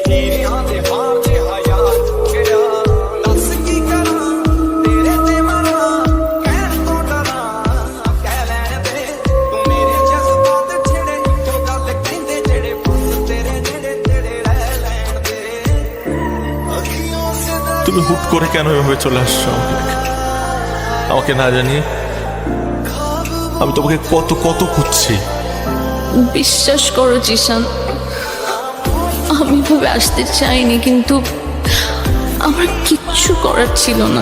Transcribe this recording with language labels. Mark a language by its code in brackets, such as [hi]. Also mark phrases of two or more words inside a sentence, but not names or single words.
[pa] ਹੀਰਿਆਂ ਦੇ ਹਾਰ ਦੇ ਹਯਾਰ ਹੋ ਗਿਆ ਦੱਸ ਕੀ ਕਰਾਂ ਤੇਰੇ ਤੇ ਮਰਾਂ ਕਹਿਣ ਤੋਂ ਡਰਾਂ ਕਹਿ ਲੈਣ ਦੇ ਤੂੰ ਮੇਰੇ ਜਜ਼ਬਾਤ ਛੇੜੇ ਜੋ ਗੱਲ ਕਹਿੰਦੇ ਜਿਹੜੇ ਫਸ ਤੇਰੇ ਨੇੜੇ ਤੇਰੇ ਰਹਿ ਲੈਣ ਦੇ ਅੱਖੀਆਂ ਸੇ [bn] তুমি হুট করে কেন এভাবে চলে আসছো আমাকে না জানিয়ে? আমি তোমাকে কত কত খুঁজছি। বিশ্বাস করো জিশান, আমি ভাবে আসতে চাইনি, কিন্তু আমার কিচ্ছু করার ছিল না।